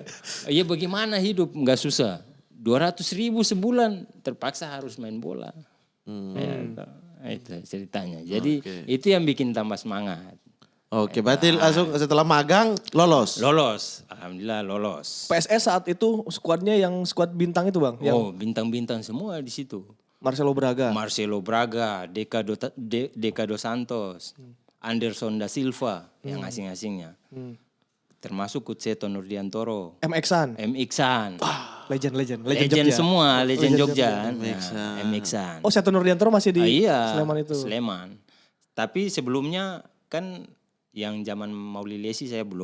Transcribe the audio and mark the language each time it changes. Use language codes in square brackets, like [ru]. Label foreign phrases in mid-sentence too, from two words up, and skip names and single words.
[id] Iya bagaimana hidup nggak susah. 200.000 sebulan terpaksa harus main bola. Ya, itu ceritanya. Jadi itu yang bikin tambah semangat. Oke, berarti langsung setelah magang lolos. Lolos, alhamdulillah lolos. PSS saat itu skuadnya yang skuad bintang itu bang, yang Oh bintang-bintang semua di situ. Marcelo Braga. Marcelo Braga, Deca dos Santos, Anderson da Silva yang asing-asingnya. Termasuk Kutseto Nurdiantoro, MX-an, MX-an. legend Legend Jogja. semua, legend Jogja. MX-an. MX-an. Oh, Seto Nurdiantoro masih di Iya, Sleman itu. Sleman. Tapi sebelumnya kan yang zaman Mauli Lesi saya belum.